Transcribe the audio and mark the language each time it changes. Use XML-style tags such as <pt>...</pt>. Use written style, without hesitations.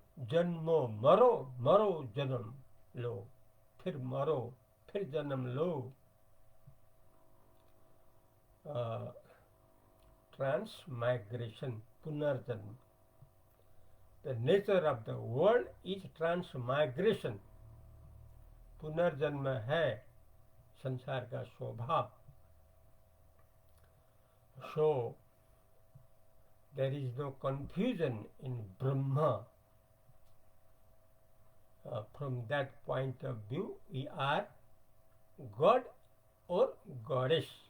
<hi>जन्मो मरो, मरो जन्म लो, फिर मरो, फिर जन्म लो.</hi> <en>Transmigration, पुनर्जन्म. The nature of the world is transmigration.</en> <hi>पुनर्जन्म है संसार का स्वभाव.</hi> <en>So, there is no confusion in Brahma. From that point of view, we are God or Goddess.</en>